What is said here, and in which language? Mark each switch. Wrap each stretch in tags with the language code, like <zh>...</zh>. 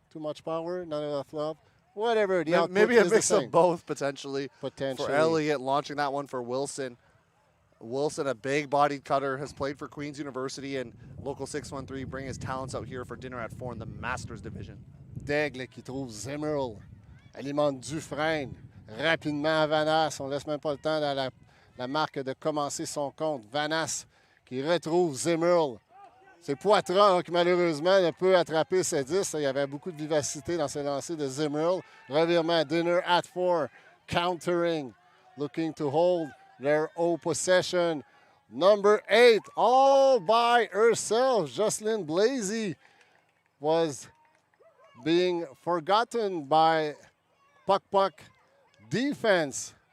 <en>Too much power, not enough love. Whatever. Maybe a mix of both, potentially. For Elliott launching that one for Wilson. Wilson, a big-bodied cutter, has played for Queen's University, and Local 613 bring his talents out here for dinner at 4 in the Masters Division.</en> <fr>Daigle qui trouve Zimmerl, alimente Dufresne, rapidement à Vanas. On ne laisse même pas le temps dans la marque de commencer son compte. Vanas qui retrouve Zimmerl. C'est Poitras qui malheureusement ne peut attraper ce 10. Il y avait beaucoup de vivacité dans ce lancer de Zimmerl.</fr> <en>Revirement, dinner at 4, countering, looking to hold their own possession. Number 8, all by herself, Jocelyn Blasey was being forgotten by Puck defense.</en>